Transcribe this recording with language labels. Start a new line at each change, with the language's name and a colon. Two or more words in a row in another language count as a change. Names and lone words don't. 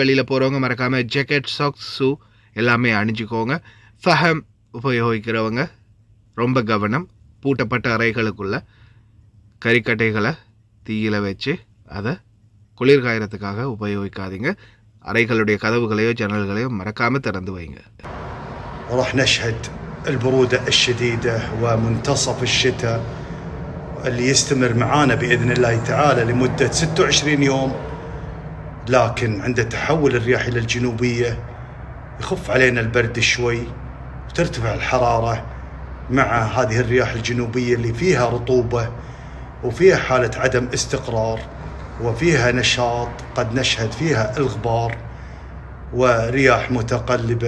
Tamil: வெளியில் போகிறவங்க மறக்காமல்
English: jacket, socks, shoe
Tamil: எல்லாமே அணிஞ்சிக்கோங்க. ஃபஹம் உபயோகிக்கிறவங்க ரொம்ப கவனம். பூட்டப்பட்ட அறைகளுக்குள்ள கறிக்கட்டைகளை தீயில வச்சு அதை குளிர்காயறதுக்காக உபயோகிக்காதீங்க. அறைகளுடைய கதவுகளையோ ஜன்னல்களையோ மறக்காம திறந்து வைங்க.
Arabic: راح نشهد البرودة الشديدة ومنتصف الشتاء اللي يستمر معانا بإذن الله تعالى لمدة 26 يوم. لكن عند تحول الرياح إلى الجنوبية يخف علينا البرد شوي وترتفع الحرارة مع هذه الرياح الجنوبية اللي فيها رطوبة وفيها حالة عدم استقرار وفيها نشاط، قد نشهد فيها الغبار ورياح متقلبة.